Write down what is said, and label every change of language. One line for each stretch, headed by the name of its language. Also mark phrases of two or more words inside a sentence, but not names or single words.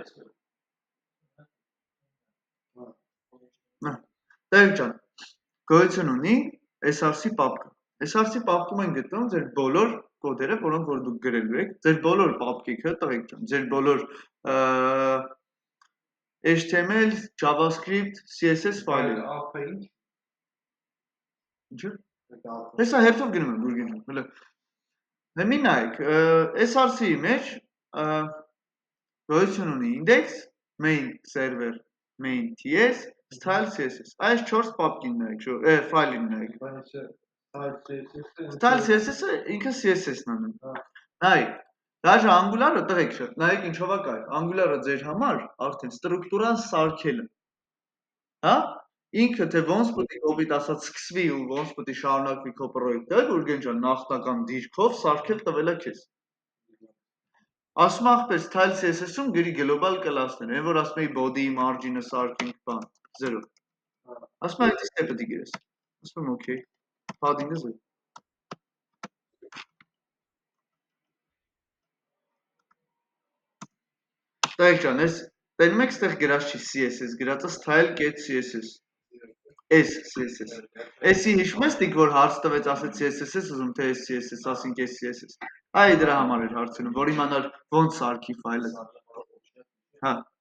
Armenian: տայեք ճան, գոյություն ունի SRC պապկը, SRC պապկում են գտնում ձեր բոլոր կոդերը, որոնք որ դուք գրելու եք, ձեր բոլոր պապկիքը, տղեկ ճան, ձեր բոլոր HTML, JavaScript, CSS ֆայլերը։ Ինչու՞։ Հեսա հերթով գնում եմ Գուրգեն ջան, հələ։ Հիմի նայեք, SRC-ի մեջ գոյություն ունի index, main server, main TS, style CSS։ Այս 4 պապկին նայեք, ֆայլին նայեք։ Style CSS-ը ինքը CSS-ն է։ Նայեք, Դաժե Angular-ը տղեկ չէ, նայեք ինչով է կայ, Angular-ը ձեր համար արդեն ստրուկտուրան սարքել է, հա, ինքը թե ոնց պտի կոպիտ ասած սկսվի ու ոնց պտի շարունակվի քո պրոյեկտը, Գուրգեն ջան, նախնական դիրքով սարքել տվել է քեզ։ Ասում ախպեր style CSS-ում գրի
English: global class-
Armenian: ներ, այն որ ասում էի body margin-ը սարքենք բան, 0։ Ասում այդ իսկ է պտի գրես, ասում եմ okay, padding-ը 0։ Տայք ջան, ես տենում եք ստեղ գրած չի CSS, գրածը style.css, S CSS, S-ի հիշում ես տիկ, որ հարց տվեց ասեց CSS ես ուզում, թե S CSS, ասինք S CSS, այ դրա համար էր հարցնում, որ իմանար ոնց սարքի ֆայլը, հա,